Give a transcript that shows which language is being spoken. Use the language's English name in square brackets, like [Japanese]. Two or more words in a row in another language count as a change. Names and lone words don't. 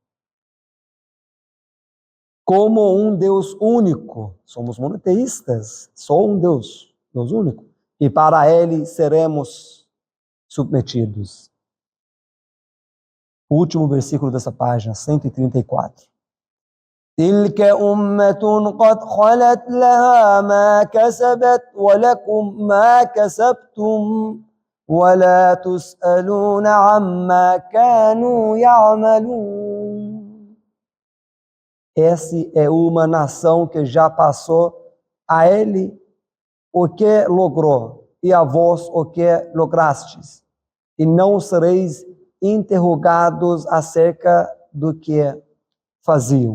[Portuguese] Como um Deus único, somos monoteístas, só um Deus, Deus único. E para ele seremos submetidos. O último versículo dessa página, 134. [Arabic] تلك أمة قد خلت لها ما كسبت ولكم ما كسبتم ولا تسألون عما كانوا يعملون. [Portuguese] Essa é uma nação que já passou, a ele o que logrou, e a vós o que lograstes, e não sereis interrogados acerca do que faziam.